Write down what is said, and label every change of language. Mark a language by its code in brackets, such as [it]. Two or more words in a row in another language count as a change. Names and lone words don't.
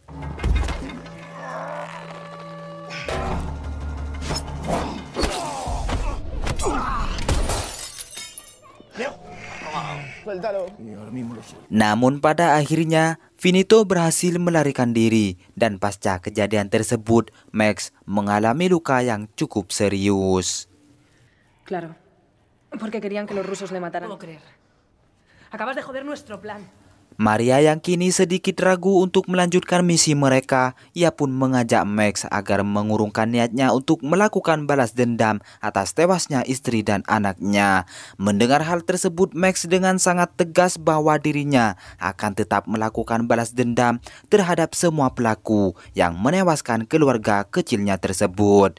[id] Namun pada akhirnya Finito berhasil melarikan diri dan pasca kejadian tersebut Max mengalami luka yang cukup serius. [es] Claro, porque querían que los rusos le mataran. No puedo creer. Acabas de joder nuestro plan. [id] Maria yang kini sedikit ragu untuk melanjutkan misi mereka, ia pun mengajak Max agar mengurungkan niatnya untuk melakukan balas dendam atas tewasnya istri dan anaknya. Mendengar hal tersebut, Max dengan sangat tegas bahwa dirinya akan tetap melakukan balas dendam terhadap semua pelaku yang menewaskan keluarga kecilnya tersebut.